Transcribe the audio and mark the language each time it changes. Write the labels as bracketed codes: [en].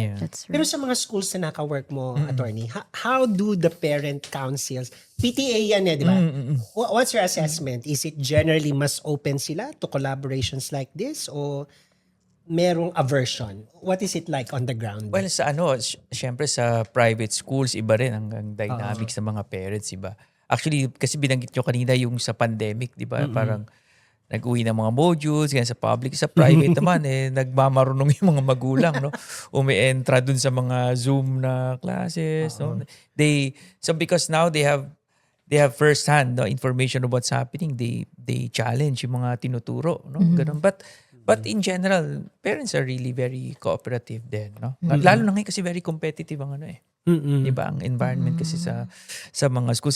[en] Yeah. That's [tl] Pero [en] right. [tl] sa mga schools na naka-work mo, attorney, [en] how do the parent councils, [tl] PTA yan di ba? [en] What's your assessment? Is it generally [tl] mas open sila [en] to collaborations like this [tl] o merong [en] aversion? What is it like on the ground? [tl] Well, sa syempre sa private schools, iba rin ang dynamics ng mga parents, iba. Actually, kasi binanggit nyo kanina yung sa pandemic, di ba? Parang nag-uwi ng mga modules, ganyan sa public. Sa private naman, nagmamarunong yung mga magulang, no? Umi-entra dun sa mga Zoom na classes, no? [en] So because now they have first-hand no, information of what's happening, they challenge [tl] yung mga tinuturo, no? Ganun. [en] But in general, parents are really very cooperative din, no? [tl] Lalo na ngayon kasi very competitive ang Diba ang environment kasi sa mga schools.